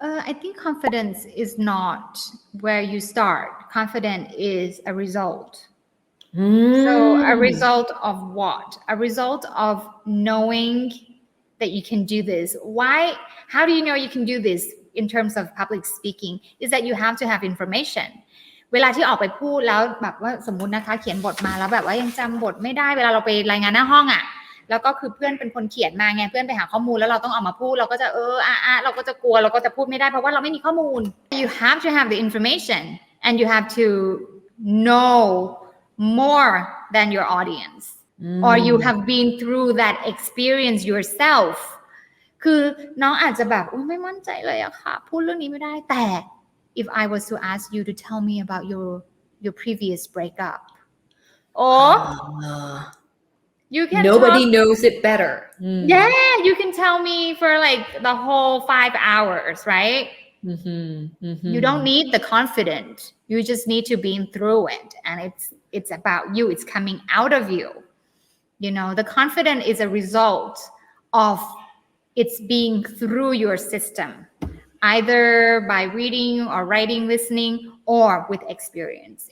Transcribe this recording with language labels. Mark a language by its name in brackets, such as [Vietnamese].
[English] I think confidence is not where you start. Confidence is a result. So a result of what? A result of knowing that you can do this. How do you know you can do this in terms of public speaking? Is that you have to have information. [Thai] เวลาที่ออกไปพูดแล้วแบบว่าสมมุตินะคะเขียนบทมาแล้วแบบว่ายังจำบทไม่ได้เวลาเราไปรายงานหน้าห้องอ่ะแล้วก็คือเพื่อนเป็นคนเขียนมาไงเพื่อนไปหาข้อมูลแล้วเราต้องออกมาพูดเราก็จะเราก็จะกลัวเราก็จะพูดไม่ได้เพราะว่าเราไม่มีข้อมูล [English] You have to have the information and you have to know more than your audience or you have been through that experience yourself [Thai] คือน้องอาจจะแบบไม่มั่นใจเลยอะค่ะพูดเรื่องนี้ไม่ได้แต่ [English] if I was to ask you to tell me about your previous breakup or you can nobody knows it better. Yeah, you can tell me for like the whole 5 hours, right? You don't need the confidence. You just need to be through it, and it's about you. It's coming out of you. The confidence is a result of it's being through your system, either by reading or writing, listening, or with experience.